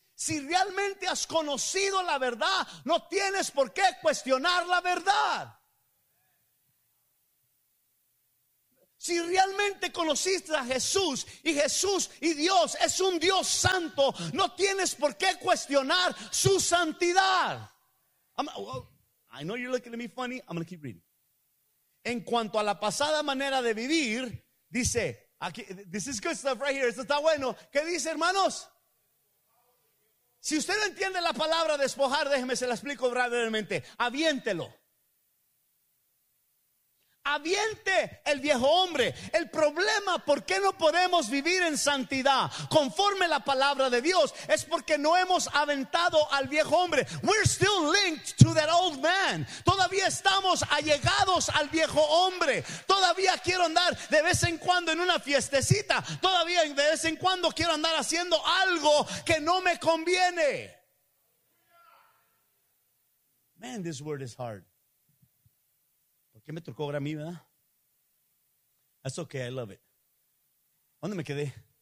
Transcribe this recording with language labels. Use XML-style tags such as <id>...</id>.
<es>Si realmente has conocido la verdad, no tienes por qué cuestionar la verdad. Si realmente conociste a Jesús, y Jesús y Dios es un Dios santo, no tienes por qué cuestionar su santidad.</es> <en>I know you're looking at me funny, I'm going to keep reading.</en> <es>En cuanto a la pasada manera de vivir, dice, aquí,</es> <en>this is good stuff right here,</en> <es>esto está bueno. ¿Qué dice, hermanos? Si usted no entiende la palabra despojar, déjeme se la explico brevemente. Aviéntelo. Aviente el viejo hombre. El problema, ¿por qué no podemos vivir en santidad conforme la palabra de Dios? Es porque no hemos aventado al viejo hombre.</es> <en>We're still linked to that old man.</en> <es>Todavía estamos allegados al viejo hombre. Todavía quiero andar de vez en cuando en una fiestecita. Todavía de vez en cuando quiero andar haciendo algo que no me conviene.</es> <en>Man, this word is hard.</en> <es>¿Qué me tocó ahora a mí, verdad?</es> <en>That's okay, I love it.</en> <es>¿Dónde me quedé?</es>